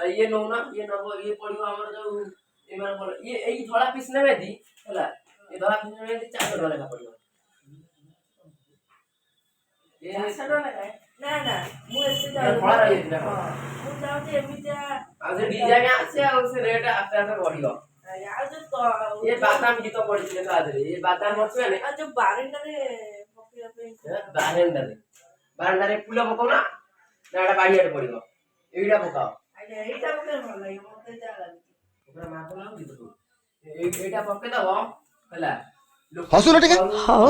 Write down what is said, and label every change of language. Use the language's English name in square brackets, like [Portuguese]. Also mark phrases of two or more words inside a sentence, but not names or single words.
[Odia] ଇଏ ନଉନା ଇଏ ନବ ଇଏ ପଡିବ ଆମର ଯୋଉ ଇଏ ଏଇ ଧଳା ପିସ୍ ନେବେ ଯଦି ହେଲା ଏ ଧଳା ପିସ୍ ନେବେ ଯଦି 400 ଟଙ୍କା ଲେଖା ପଡିବ 400 ଟଙ୍କା ଲେଖାଏଁ ନା ନା ମୁଁ ଏତେ ଧଳା ରହିଯାଇଥିଲା ମୁଁ ଚାହୁଁଛି ଏମିତିଆ ଆଉ ସେ ଡିଜାଇନ ଅଛି ଆଉ ସେ ରେଟ୍ ଆପେ ଆପେ ବଢିବ ଆଉ ଯୋଉ ये बादाम गीत पढ़ी थे आदरे ये बादाम ଅଛି ମାନେ ଆଉ ଯୋଉ ବାରଣ୍ଡାରେ ପକେଇବା ପାଇଁ ବାରଣ୍ଡାରେ ଫୁଲ ପକାଉ ନା ଏଟା ବାଡିଆରେ ପଡିବ ଏଇଟା ପକାଅ ଆଜ୍ଞା ଏଇଟା ମୋତେ ଭଲ ଲାଗିବ ମୋତେ ଯାହା ଲାଗୁଛି ପୁରା ମାପ ଲାଗୁଛି ତ ଏଇଟା ପକେଇ ଦବ ହେଲା ହସୁନ ଟିକେ ହଁ